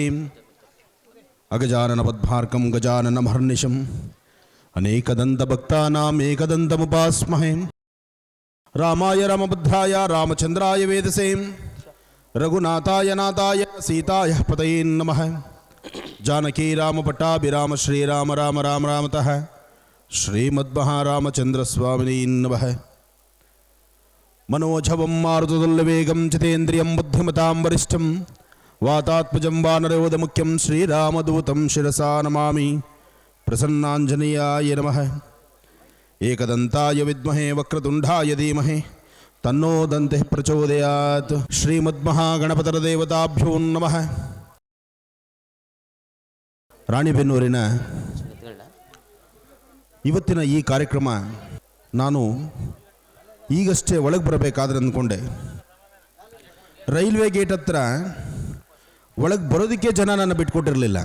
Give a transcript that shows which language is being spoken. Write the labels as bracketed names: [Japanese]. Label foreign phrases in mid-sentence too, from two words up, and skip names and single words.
[Sanskrit] ಅಗಜಾನನ ಪದ್ಮಾರ್ಕಂ ಗಜಾನನಮಹರ್ನಿಶಂ ಅನೇಕದಂತಭಕ್ತಾನಾಂ ಏಕದಂತಮುಪಾಸ್ಮಹೇ. ರಾಮಾಯ ರಾಮಭದ್ರಾಯ ರಾಮಚಂದ್ರಾಯ ವೇದಸೇ, ರಘುನಾಥಾಯ ನಾಥಾಯ ಸೀತಾಯ ಪತಯೇ ನಮಃ. ಜಾನಕಿ ರಾಮಪಟ್ಟಾಭಿರಾಮ ಶ್ರೀರಾಮ ರಾಮ ರಾಮ ರಾಮತಃ ಶ್ರೀಮದ್ಮಹಾರಾಮಚಂದ್ರ ಸ್ವಾಮಿನೇ ನಮಃ. मनोजवं मारुततुल्यवेगं जितेन्द्रियं बुद्धिमतां वरिष्ठं वातात्मजं वानरयोधमुख्यं श्रीरामदूतं शिरसा नमामि। प्रसन्नाञ्जनेयाय नमः। एकदन्ताय विद्महे वक्रतुण्डाय धीमहि ತನ್ನೋದಂತೆ ಪ್ರಚೋದಯಾತ್. ಶ್ರೀಮದ್ಮಹಾಗಣಪತರ ದೇವತಾಭ್ಯೋ ನಮಃ. [Kannada] ರಾಣಿಬೆನ್ನೂರಿನ ಇವತ್ತಿನ ಈ ಕಾರ್ಯಕ್ರಮ ನಾನು ಈಗಷ್ಟೇ ಒಳಗೆ ಬರಬೇಕಾದ್ರೆ ಅಂದ್ಕೊಂಡೆ. [English] railway gate [Kannada] ಹತ್ರ ಒಳಗೆ ಬರೋದಕ್ಕೆ ಜನ ನನ್ನ ಬಿಟ್ಕೊಟ್ಟಿರಲಿಲ್ಲ.